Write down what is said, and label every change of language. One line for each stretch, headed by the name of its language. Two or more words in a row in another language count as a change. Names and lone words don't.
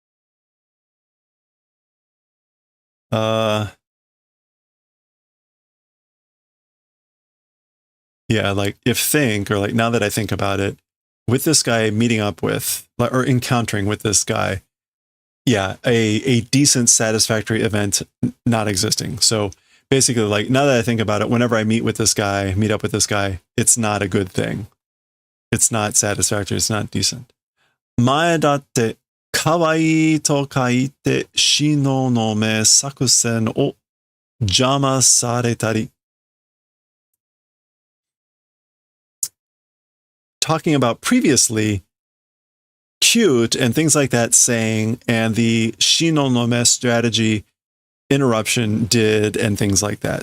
English: Yeah, like if think, or like now that I think about it, with this guy meeting up with, or encountering with this guy, yeah, a decent, satisfactory event not existing. So basically, like, now that I think about it, whenever I meet up with this guy, it's not a good thing. It's not satisfactory. It's not decent.
Japanese: 前だってかわいいと書いてしののめ作戦を邪魔されたり.
English: Talking about previously, cute and things like that saying, and the shino no me strategy interruption did, and things like that.